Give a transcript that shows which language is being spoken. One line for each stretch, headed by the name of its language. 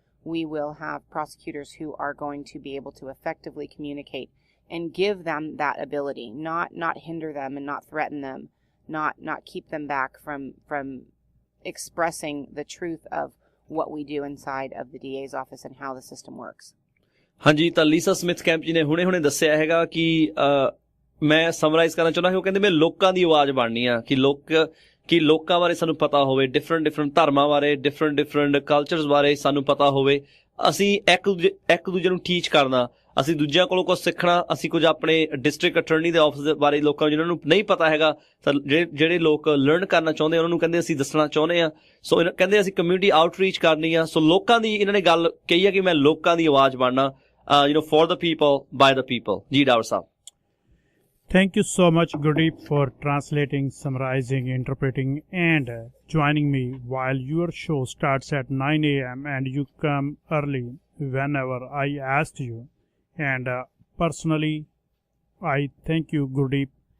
English: We will have prosecutors who are going to be able to effectively communicate and give them that ability, not hinder them and not threaten them, not keep them back from expressing the truth of what we do inside of the DA's office and how the system works.
Punjabi: ਹਾਂਜੀ, ਤਾਂ ਲੀਸਾ Smith camp ਜੀ ਨੇ ਹੁਣੇ ਦੱਸਿਆ ਹੈਗਾ ਕਿ ਮੈਂ summarise ਕਰਨਾ ਚਾਹੁੰਦਾ ਕਿ ਉਹ ਕਹਿੰਦੇ ਮੈਂ ਲੋਕਾਂ ਦੀ ਆਵਾਜ਼ ਬਣਨੀ ਆ, ਕਿ ਲੋਕਾਂ ਬਾਰੇ ਸਾਨੂੰ ਪਤਾ ਹੋਵੇ, ਡਿਫਰੈਂਟ ਧਰਮਾਂ ਬਾਰੇ, ਡਿਫਰੈਂਟ ਕਲਚਰਸ ਬਾਰੇ ਸਾਨੂੰ ਪਤਾ ਹੋਵੇ, ਅਸੀਂ ਇੱਕ ਦੂਜੇ ਨੂੰ ਟੀਚ ਕਰਨਾ, ਅਸੀਂ ਦੂਜਿਆਂ ਕੋਲੋਂ ਕੁਝ ਸਿੱਖਣਾ, ਅਸੀਂ ਕੁਝ ਆਪਣੇ ਡਿਸਟ੍ਰਿਕਟ ਅਟਰਨੀ ਦੇ ਆਫਿਸ ਦੇ ਬਾਰੇ ਲੋਕਾਂ ਜਿਹਨਾਂ ਨੂੰ ਨਹੀਂ ਪਤਾ ਹੈਗਾ, ਤਾਂ ਜਿਹੜੇ ਲੋਕ ਲਰਨ ਕਰਨਾ ਚਾਹੁੰਦੇ ਉਹਨਾਂ ਨੂੰ ਕਹਿੰਦੇ ਅਸੀਂ ਦੱਸਣਾ ਚਾਹੁੰਦੇ ਆ। ਸੋ ਕਹਿੰਦੇ ਅਸੀਂ ਕਮਿਊਨਿਟੀ ਆਊਟਰੀਚ ਕਰਨੀ ਆ। ਸੋ ਲੋਕਾਂ ਦੀ ਇਹਨਾਂ ਨੇ ਗੱਲ ਕਹੀ ਆ ਕਿ ਮੈਂ ਲੋਕਾਂ ਦੀ ਆਵਾਜ਼ ਬਣਨਾ,
English: for the people, by the people.
Punjabi: ਜੀ ਡਾਵਰ ਸਾਹਿਬ।
English: Thank you so much, Gurdeep, for translating, summarizing, interpreting, and joining me while your show starts at 9 a.m. and you come early whenever I asked you. And personally, I thank you, Gurdeep.